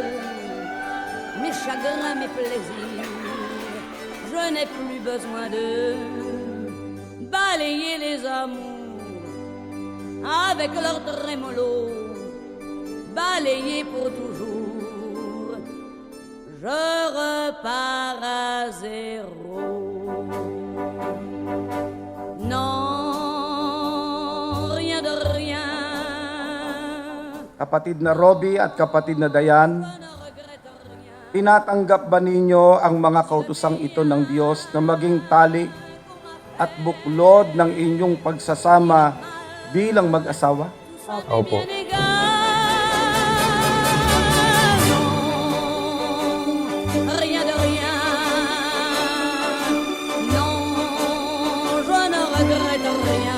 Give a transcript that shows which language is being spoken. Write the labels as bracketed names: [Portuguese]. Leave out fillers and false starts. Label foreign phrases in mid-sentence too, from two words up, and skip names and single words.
[French] Mes chagrins, mes plaisirs, je n'ai plus besoin de balayer les amours avec leur trémolo, balayer pour toujours. Je repars à zéro. Non, rien de rien. [Filipino] Kapatid na Robbie at kapatid na Dayan, tinatanggap ba ninyo ang mga kautusang ito ng Diyos na maging tali at buklod ng inyong pagsasama bilang mag-asawa? Opo. [French] Rien de rien. Non, je ne regrette rien.